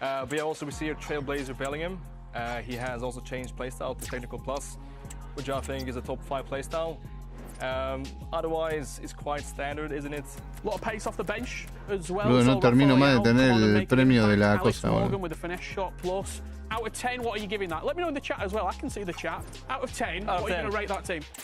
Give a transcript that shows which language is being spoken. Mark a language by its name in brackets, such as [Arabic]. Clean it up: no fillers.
[English] We also see a Trailblazer Bellingham. He has also changed playstyle to Technical Plus, which I think is a top 5 playstyle. Otherwise, it's quite standard, isn't it? A lot of pace off the bench as well. [Spanish] Luego no termino más de tener el premio de la cosa, boludo. [English] With a finesse shot plus. Out of 10, what are you giving that? Let me know in the chat as well. I can see the chat. Out of 10, what are you going to rate that team?